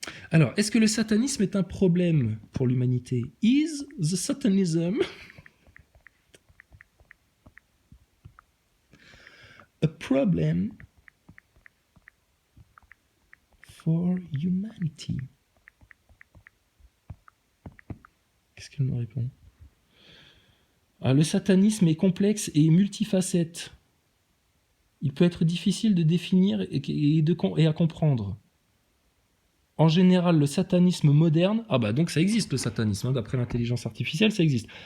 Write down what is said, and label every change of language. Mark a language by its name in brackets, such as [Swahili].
[French] Alors, est-ce que le satanisme est un problème pour l'humanité? [English] Is the satanism a problem for humanity? [French] Qu'est-ce qu'elle me répond? Le satanisme est complexe et multifacette. Il peut être difficile de définir et à comprendre. En général, le satanisme moderne... Ah bah donc ça existe le satanisme, hein, d'après l'intelligence artificielle, ça existe.